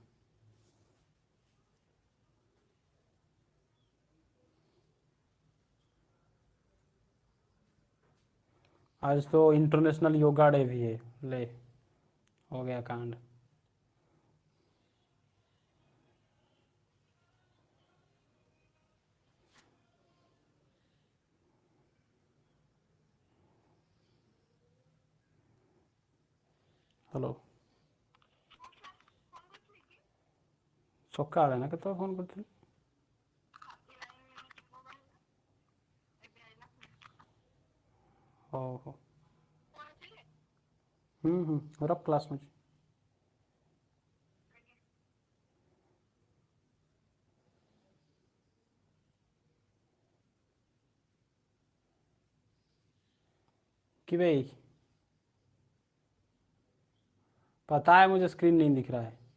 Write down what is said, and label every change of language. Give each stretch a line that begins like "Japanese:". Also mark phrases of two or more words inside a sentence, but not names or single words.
Hindi: आज तो इंटरनेशनल योगा डे भी है, ले हो गया कांड। हेलो,
Odia: ସକାଳେ ନା କେତେବେଳେ ଫୋନ୍ କରିଥିଲି? ହଉ ହଉ, ରଖ, କ୍ଲାସ୍ में।
Hindi: कि भाई पता है मुझे स्क्रीन नहीं दिख रहा है।